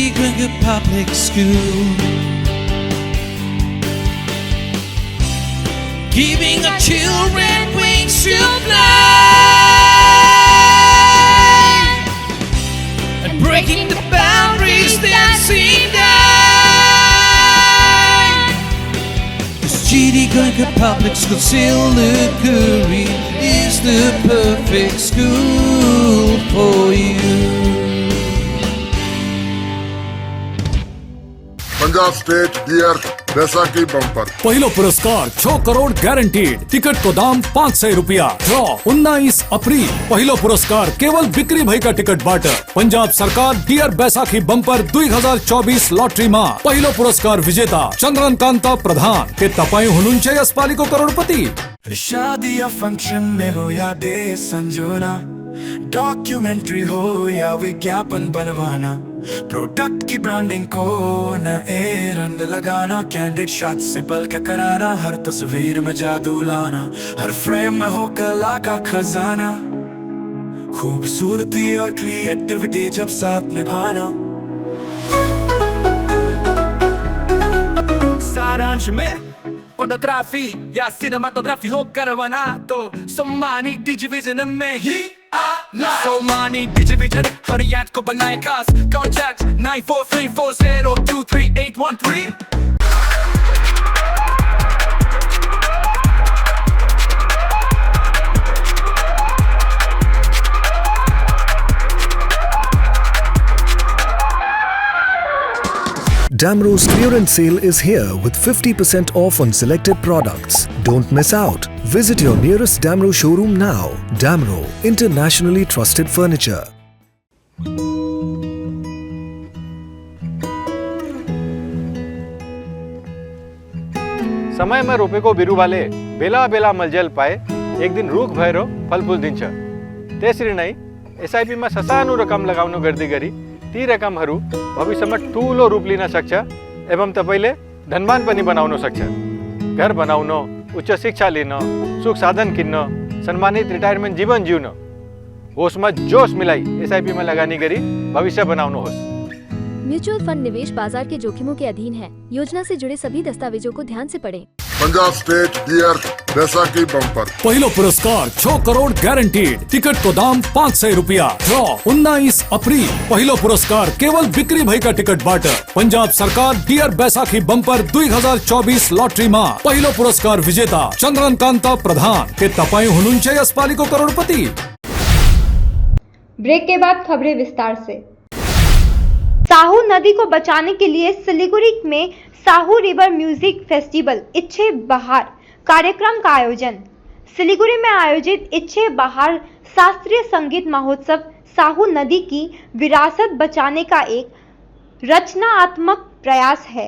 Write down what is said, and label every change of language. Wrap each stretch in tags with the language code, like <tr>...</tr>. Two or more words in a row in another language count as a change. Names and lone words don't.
<en>Gringa Public School, giving our children wings to fly and breaking the boundaries that seem die. This G.D. Gringa Public School, Siliguri is the perfect school for you.</en> <ne>पंजाब स्टेट डियर बैसाखी बम्पर पहिलो पुरस्कार 6 करोड़ गारंटीड। टिकट को दाम 500 रुपया। ड्रॉ 19 अप्रैल। पहिलो पुरस्कार केवल बिक्री भएका टिकटबाट। पंजाब सरकार डियर बैसाखी बम्पर 2024 लटरीमा पहिलो पुरस्कार विजेता चन्द्रन कान्ता प्रधान। के तपाईँ हुनुहुन्छ यसपालिको करोडपति?</ne> <hi>शादी या फंक्शन में हो या डे संजोना, डॉक्यूमेंट्री हो या विज्ञापन बनवाना, प्रोडक्ट की ब्रांडिंग को नए रंग लगाना,</hi> <en>candid shot</en> <hi>से बल्कि कराना, हर तस्वीर में जादू लाना, हर फ्रेम में हो कला का खजाना, खूबसूरती और क्रिएटिविटी जब साथ निभाना। सारांश में फोटोग्राफी या सिनेमाटोग्राफी हो करवाना तो सोमानी डिजिविजन में ही आना। सोमानी डिजिविजन हर याद को बनाए खास। कॉन्टैक्ट 9434023813।</hi> <en>Damro's clearance sale is here with 50% off on selected products. Don't miss out. Visit your nearest Damro showroom now. Damro, internationally trusted furniture.</en> <ne>समय में रोपे को बिरु वाले बेला बेला मलजल पाए एक दिन रूख भैरो फल फूल दिन्छ। त्यसरी नै एसआईपी में ससानो रकम लगाउनु गर्दै गरी ती रकमहरू भविष्यमा ठूलो रूप लिन सक्छ एवं तपाईले धनवान पनि बनाउन सक्छ। घर बनाउन, उच्च शिक्षा लिन, सुख साधन किन्न, सम्मानित रिटायरमेन्ट जीवन जिउन होसमा जोश मिलाई एसआईपी में लगानी गरी भविष्य बनाउनुहोस्।</ne> <hi>म्यूचुअल फंड निवेश बाजार के जोखिमों के अधीन है। योजना से जुड़े सभी दस्तावेजों को ध्यान से पढ़ें।</hi> <ne>पंजाब स्टेट डियर बैसाखी बम्पर पहिलो पुरस्कार 6 करोड़ गारंटीड। टिकट को दाम 500 रुपया। ड्रॉ 19 अप्रैल। पहिलो पुरस्कार केवल बिक्री भएका टिकटबाट पंजाब सरकार डियर बैसाखी बम्पर 2024 लटरीमा पहिलो पुरस्कार विजेता चन्द्रकान्त प्रधान। के तपाईं हुनुहुन्छ यसपालिको करोडपति?</ne> <hi>ब्रेक के बाद खबरें विस्तार से। साहू नदी को बचाने के लिए सिलीगुड़ी में साहू रिवर म्यूजिक फेस्टिवल इच्छे बहार कार्यक्रम का आयोजन। सिलीगुड़ी में आयोजित इच्छे बहार शास्त्रीय संगीत महोत्सव साहू नदी की विरासत बचाने का एक रचनात्मक प्रयास है।</hi>